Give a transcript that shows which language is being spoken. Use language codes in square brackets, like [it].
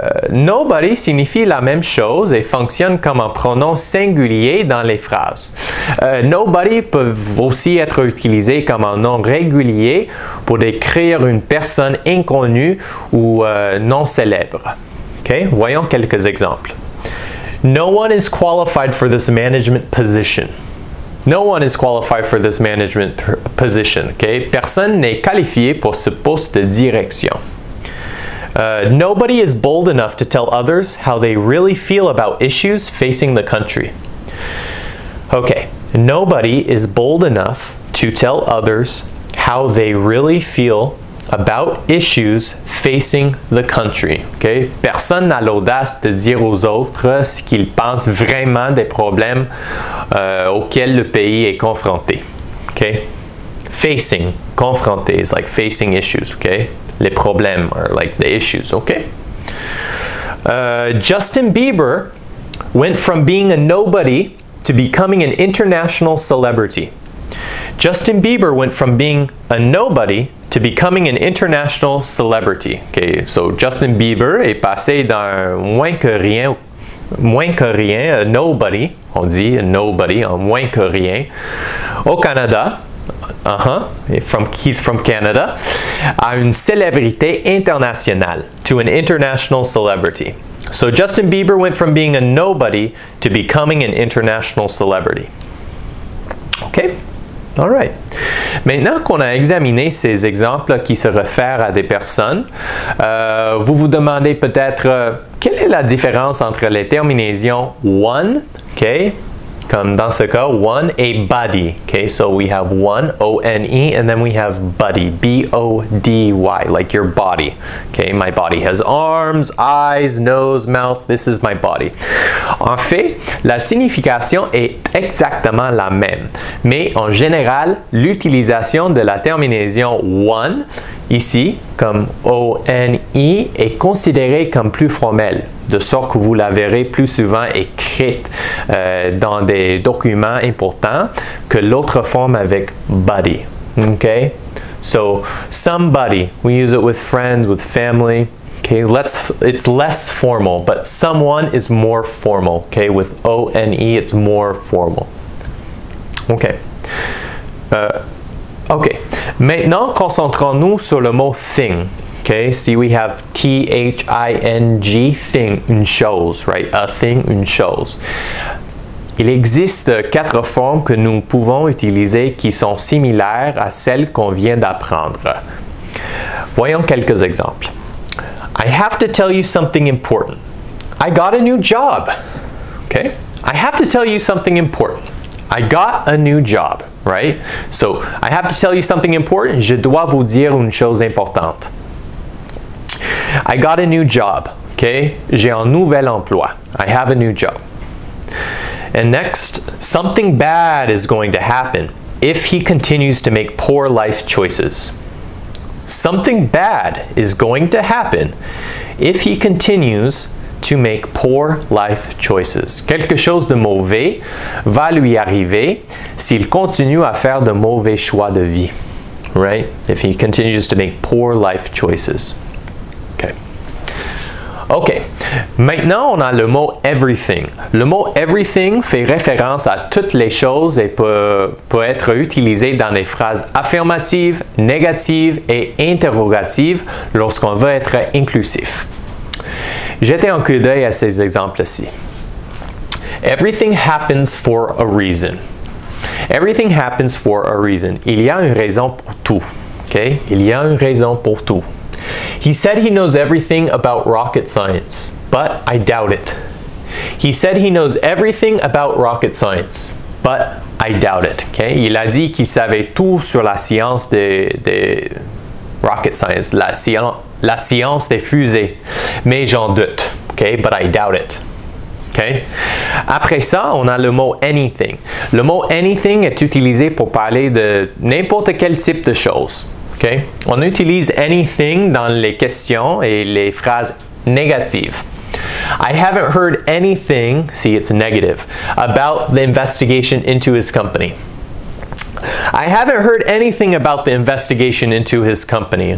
[fr] Nobody signifie la même chose et fonctionne comme un pronom singulier dans les phrases. Nobody peut aussi être utilisé comme un nom régulier pour décrire une personne inconnue ou non célèbre. Okay? Voyons quelques exemples. [en] No one is qualified for this management position. No one is qualified for this management position. Okay? [fr] Personne n'est qualifié pour ce poste de direction. [en] Nobody is bold enough to tell others how they really feel about issues facing the country. Okay, nobody is bold enough to tell others how they really feel about issues facing the country. Okay? [fr] Personne n'a l'audace de dire aux autres ce qu'ils pensent vraiment des problèmes auxquels le pays est confronté. [en] Okay? Facing, [fr] confronté [en] is like facing issues. Okay? [fr] Les problèmes [en] are like the issues, okay? Justin Bieber went from being a nobody to becoming an international celebrity. Justin Bieber went from being a nobody to becoming an international celebrity. [fr] Okay, so Justin Bieber est passé d'un moins que rien, [en] a nobody, [fr] on dit a nobody, en moins que rien, au Canada. [en] He's from Canada, [fr] à une célébrité internationale, [en] to an international celebrity. So Justin Bieber went from being a nobody to becoming an international celebrity. OK? All right. [fr] Maintenant qu'on a examiné ces exemples qui se réfèrent à des personnes, vous vous demandez peut-être quelle est la différence entre les terminaisons one, OK? Comme dans ce cas, one et body. [en] Okay, so we have one, O-N-E, and then we have buddy, B-O-D-Y, like your body. Okay, my body has arms, eyes, nose, mouth. This is my body. [fr] En fait, la signification est exactement la même, mais en général, l'utilisation de la terminaison one, ici, comme O-N-E, est considérée comme plus formelle, de sorte que vous la verrez plus souvent écrite dans des documents importants que l'autre forme avec buddy. [en] Okay? So, somebody, we use it with friends, with family. Okay, it's less formal, but someone is more formal. Okay, with O-N-E, it's more formal. Okay. [fr] OK. Maintenant, concentrons-nous sur le mot thing. [en] Okay, see we have T-H-I-N-G, thing, [fr] une chose, [en] right? A thing, [fr] une chose. Il existe 4 formes que nous pouvons utiliser qui sont similaires à celles qu'on vient d'apprendre. Voyons quelques exemples. [en] I have to tell you something important. I got a new job. Okay? I have to tell you something important. I got a new job, right? So, I have to tell you something important. [fr] Je dois vous dire une chose importante. [en] I got a new job. Okay? [fr] J'ai un nouvel emploi. [en] I have a new job. And next, something bad is going to happen if he continues to make poor life choices. Something bad is going to happen if he continues to make poor life choices. [fr] Quelque chose de mauvais va lui arriver s'il continue à faire de mauvais choix de vie. [en] Right? If he continues to make poor life choices. [fr] Okay. OK. Maintenant, on a le mot everything. Le mot everything fait référence à toutes les choses et peut être utilisé dans les phrases affirmatives, négatives et interrogatives lorsqu'on veut être inclusif. Jetez un coup d'œil à ces exemples-ci. [en] Everything happens for a reason. Everything happens for a reason. [fr] Il y a une raison pour tout. Okay? Il y a une raison pour tout. [en] He said he knows everything about rocket science, but I doubt it. He said he knows everything about rocket science, but I doubt it. Okay? [fr] Il a dit qu'il savait tout sur la science des [en] rocket science, [fr] la science des fusées, mais j'en doute. Okay? [en] But I doubt it. [fr] Okay? Après ça, on a le mot anything. Le mot anything est utilisé pour parler de n'importe quel type de chose. Okay? On utilise anything dans les questions et les phrases négatives. [en] I haven't heard anything, see it's negative, about the investigation into his company. I haven't heard anything about the investigation into his company.